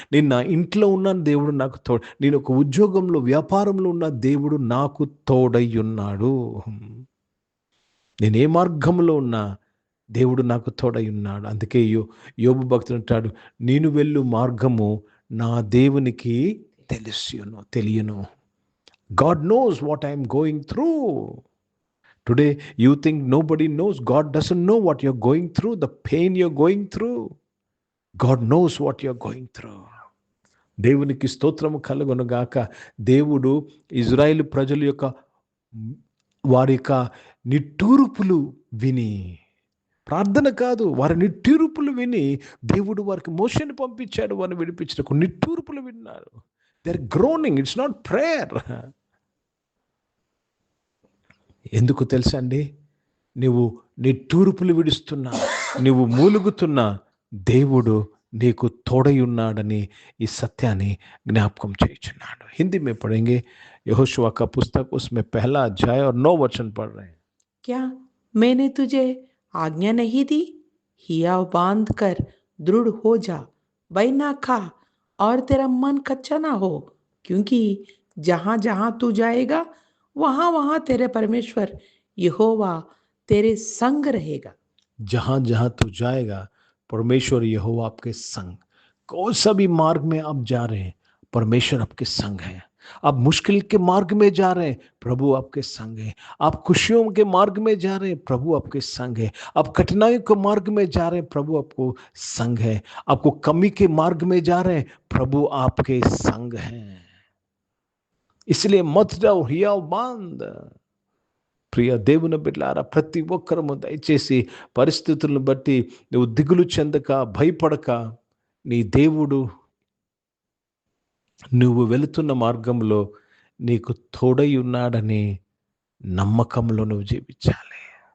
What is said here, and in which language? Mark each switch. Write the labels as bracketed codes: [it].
[te] నేను నా ఇంట్లో ఉన్నా దేవుడు నాకు నేను ఒక ఉద్యోగంలో, వ్యాపారంలో ఉన్న దేవుడు నాకు తోడై ఉన్నాడు. నేను ఏ మార్గంలో ఉన్నా దేవుడు నాకు తోడై ఉన్నాడు. అందుకే యోబు భక్తుడు అంటాడు, నేను వెళ్ళు మార్గము నా దేవునికి తెలియను. [en] God knows what I am going through. Today you think nobody knows. God doesn't know what you're going through, the pain you're going through. God knows what you're going through. [te] దేవునికి స్తోత్రము కలుగునుగాక. దేవుడు ఇజ్రాయేలు ప్రజల యొక్క వారి యొక్క నిట్టూర్పులు విని, ప్రార్థన కాదు, వారి నిట్టూర్పులు విని దేవుడు వారికి మోషేని పంపించాడు, వారిని విడిపించడానికి. నిట్టూర్పులు విన్నారు. [en] They are groaning, it's not prayer. [te] ఎందుకు తెలుసా అండి? నువ్వు నిట్టూర్పులు విడుస్తున్నా, నువ్వు మూలుగుతున్నా, దేవుడు నీకు తోడై ఉన్నాడని ఈ సత్యాన్ని జ్ఞాపకం చేయుచున్నాడు. [hi] హిందీ में पढ़ेंगे यहोशुआ का पुस्तक, उसमें पहला अध्याय और 9 वचन पढ़ रहे हैं. क्या मैंने तुझे आज्ञा नहीं दी? हिया बांध कर दृढ़ हो जा, भय ना खा और तेरा मन कच्चा ना हो, क्योंकि जहां जहां तू जाएगा वहां वहां तेरे परमेश्वर यहोवा तेरे संग रहेगा. जहां जहां तू जाएगा परमेश्वर यहोवा आपके संग. कौन सा भी मार्ग में आप जा रहे हैं, परमेश्वर आपके संग है. आप मुश्किल के मार्ग में जा रहे हैं, प्रभु आपके संग है। आप खुशियों के मार्ग में जा रहे हैं, प्रभु आपके संग है। आप कठिनाइयों के मार्ग में जा रहे हैं, प्रभु आपको संग है। आपको कमी के मार्ग में जा रहे हैं, प्रभु आपके संग हैं। इसलिए मत जाओ, हियाव बांध। [te] ప్రియ దేవుని బిడ్డలారా, ప్రతి ఒక్కరము దయచేసి పరిస్థితులను బట్టి నువ్వు దిగులు చెందక, భయపడక, నీ దేవుడు నువ్వు వెళుతున్న మార్గంలో నీకు తోడై ఉన్నాడని నమ్మకంలో నువ్వు జీవించాలి.